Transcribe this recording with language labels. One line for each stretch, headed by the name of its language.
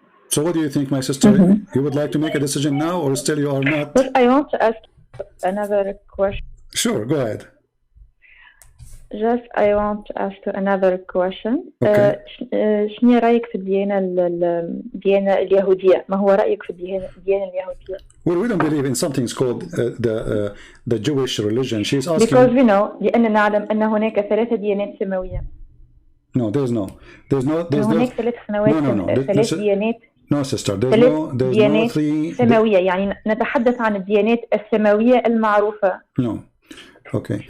English: So what do you think, my sister? You would like to make a decision now, or still you are not? But I want to ask another question. Sure, go ahead. Just I want to ask you another question. Okay.
Arabic: شنو رأيك في الديانة اليهودية؟ ما هو رأيك في الديانة اليهودية؟
English: Well, we don't believe in something called the Jewish religion. She's asking. Because we know
Arabic: لأننا نعلم أن هناك 3 ديانات سماوية.
English: No, there's no.
Arabic: هناك 3 سنوات. 3 ديانات.
English: No, sister. There's no 3
Arabic: سماوية. يعني نتحدث عن الديانات السماوية المعروفة.
English: No. Okay.